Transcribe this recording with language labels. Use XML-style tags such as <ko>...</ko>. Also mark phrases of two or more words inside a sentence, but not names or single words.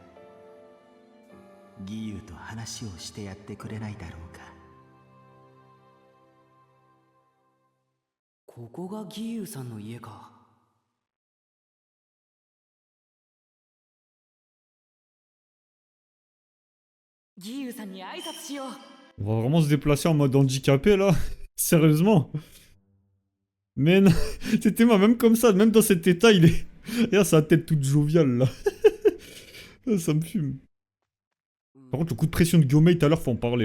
<ja>義勇と話をしてやってくれないだろうか。ここが義勇さんの家か。義勇さんに挨拶しよう。</ja> <fr>On va vraiment se déplacer en mode handicapé là. Sérieusement. Mais non, c'était moi, même comme ça, même dans cet état, il est... Regarde sa tête toute joviale là. Ça me fume. Par contre, le coup de pression de Gyomei tout à l'heure, faut en parler.</fr>